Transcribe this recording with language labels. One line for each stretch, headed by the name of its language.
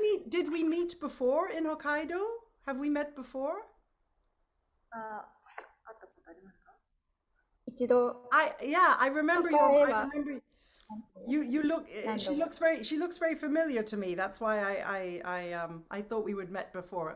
English: Did we meet before in Hokkaido? Have we met before?
Japanese: 会ったことありますか？一度、
English: I remember Okay, I remember you look she looks very familiar to me. That's why I thought we would met before.